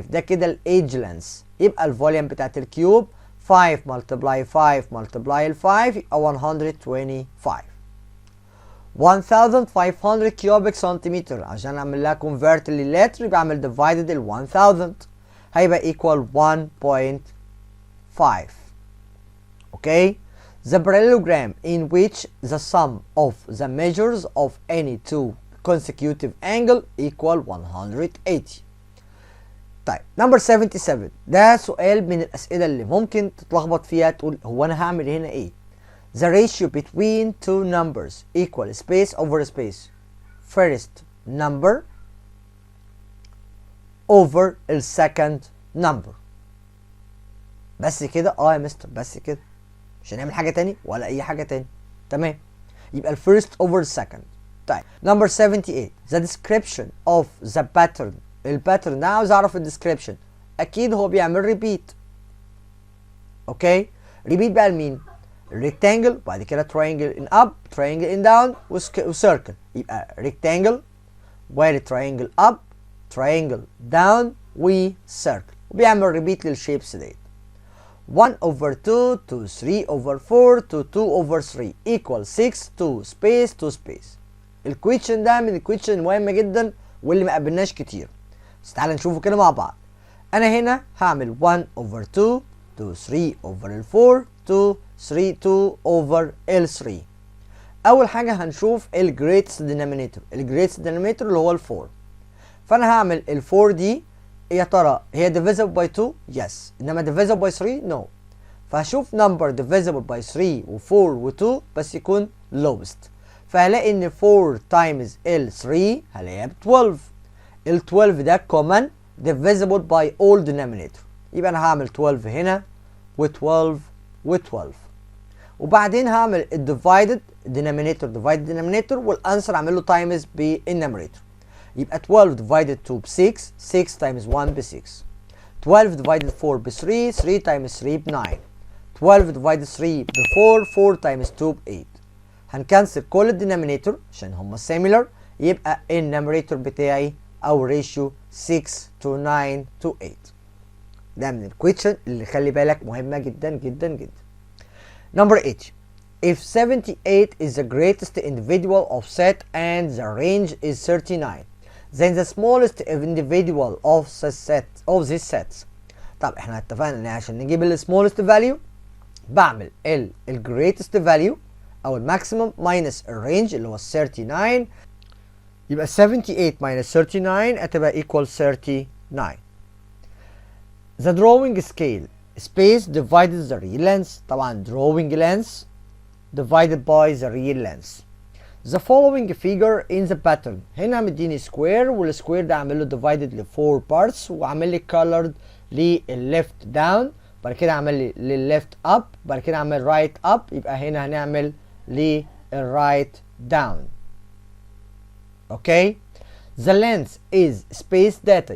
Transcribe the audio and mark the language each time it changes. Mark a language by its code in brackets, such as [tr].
[ar] ده كده الايدج لينث. يبقى الفوليوم بتاعت الكيوب 5 multiply 5 multiply ال 5 يبقى 125. 1500 cubic centimeter عشان اعمل لها convert للتر يبقى اعمل divided ال 1000 هيبقى equal 1.5. [en] Okay. The parallelogram in which the sum of the measures of any two consecutive angle equal 180. [ar] طيب number 77. ده سؤال من الأسئلة اللي ممكن تتلخبط فيها تقول هو أنا هعمل هنا إيه؟ [en] The ratio between two numbers equal space over space. First number over the second number. [ar] بس كده؟ يا مستر بس كده. مش هنعمل حاجة تاني ولا أي حاجة تاني. تمام. [en] يبقى first over second. طيب number 78. The description of the pattern. [ar] الباترن ده عاوز اعرف الديسكريبشن. اكيد هو بيعمل ريبيت. اوكي ريبيت بقى لمين؟ ريكتانجل وبعد كده تراينجل ان اب تراينجل ان داون وسيركل. يبقى ريكتانجل وتراينجل اب تراينجل داون وسيركل وبيعمل ريبيت للشيبس ديت. [en] 1 over 2 to 3 over 4 to 2 over 3 equal 6 to space to space. [ar] الكويشن ده من الكويشن المهمة جدا واللي ما قابلناش كتير. بس تعالى نشوفه كده مع بعض. انا هنا هعمل 1 over 2 to 3 over 4 to 2 over 3. اول حاجه هنشوف الجريتست دينامينيتور. الجريتست دينامينيتور اللي هو ال4. فانا هعمل ال4 دي يا ترى هي divisible by 2 yes انما divisible by 3 no. فهشوف number divisible by 3 و4 و2 بس يكون lowest. فهلاقي ان 4 times ال3 هلاقيها ب 12. ال 12 ده common divisible by all denominator. يبقى انا هعمل 12 هنا و12 و12 وبعدين هعمل الديفايدد denominator والانسر اعمل له تايمز بالنيميريتور. يبقى 12 divided 2 ب 6 6 times 1 ب 6 12 divided 4 ب 3 3 times 3 ب 9 12 divided 3 ب 4 4 times 2 ب 8. هنكنسل كل الدينامينيتور عشان هما similar. يبقى النيميريتور بتاعي او ريشيو 6 to 9 to 8. ده من الكويشن اللي خلي بالك مهمة جدا جدا جدا. [en] Number 8. If 78 is the greatest individual of set and the range is 39, then the smallest individual of these sets. [ar] طب احنا اتفقنا ان عشان نجيب ال smallest value بعمل ال greatest value او ال maximum minus ال range اللي هو 39. يبقى 78 minus 39 هتبقى equal 39. [en] The drawing scale space divided the real length. طبعا drawing length divided by the real length. The following figure in the pattern. [ar] هنا مديني square والسكوير ده عامل له divided ل 4 parts وعامل لي colored لل left down بعد كده عامل لي لل left up بعد كده عامل right up. يبقى هنا هنعمل لل right down. [en] Okay. The length is space data.